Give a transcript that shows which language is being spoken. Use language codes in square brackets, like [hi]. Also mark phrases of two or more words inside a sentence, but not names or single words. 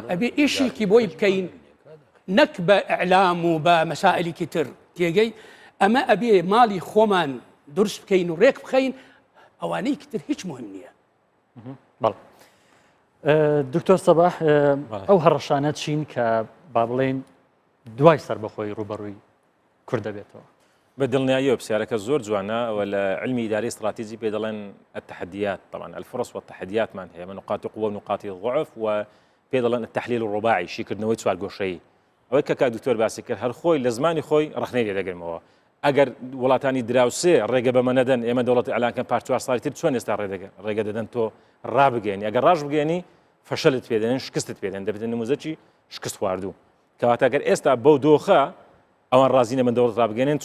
[ckb] ئەبێ ئیشێکی بۆی بکەین نەک بە ئەعلام و بە مەسائلێکی تر تێگەی ئەمە ئەبێ ماڵی خۆمان دروست بکەین و ڕێک بخەین ئەوانەی کتر هیچ مهم نییە بەڵ دکتۆر سەباح ئەو هەڕەشانە چین کە با بڵێن دوای سربەخۆی ڕوبەڕووی کورد دەبێتەوە بە دڵنیاییەوە پرسیارەکە زۆر جوانە و لە علمی ئیداری استراتیجی پێ دەڵێن [ar] التحديات طبعا الفرص والتحديات [ckb] مان هەیە [ar] نقاط قوة ونقاط ضعف [ckb] و پێ دەڵێن [ar] التحلیل الرباعي [ckb] شیکردنەوەی چوار گۆشەیی ئەوەی کە کاک دکتۆر باسی کرد هەر خۆی لە زمانی خۆی ڕخنەی لێ دەگرمەوە ئەگەر وڵاتانی دراوسێ ڕێگە بەمە نەدەن ئێمە دەوڵەتی ئەلانکەن پار 4 ساڵی تر چۆن ئێستا ڕێگە دەدەن تۆ ڕابگەێنی ئەگەر ڕاش بگەێنی فەشەلت پێدەن شکستت پێدەن دەبێت نموزەکی شکست خواردوو کەواتە ئەگەر ئێستا بەو دۆخە ئەوان ڕازی نەبن دەوڵەت ڕابگەێنن